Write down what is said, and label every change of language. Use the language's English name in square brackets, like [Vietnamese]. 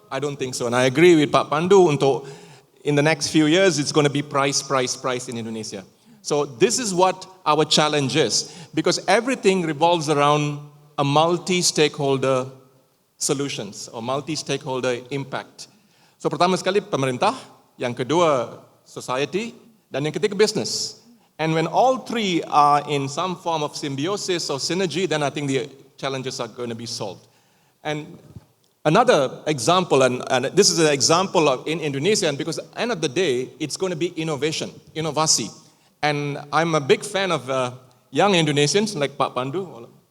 [English] I don't think so. And I agree with Pak Pandu [Indonesian] untuk [English] in the next few years it's going to be price in Indonesia. So this is what our challenge is, because everything revolves around a multi-stakeholder solutions or multi-stakeholder impact. [Indonesian] So pertama sekali pemerintah, yang kedua society, dan yang ketiga business. [English] And when all 3 are in some form of symbiosis or synergy, then I think the challenges are going to be solved. And another example, and this is an example of in Indonesia, and because at the end of the day, it's going to be innovation, [Indonesian] inovasi. [English] And I'm a big fan of young Indonesians like Pak Pandu.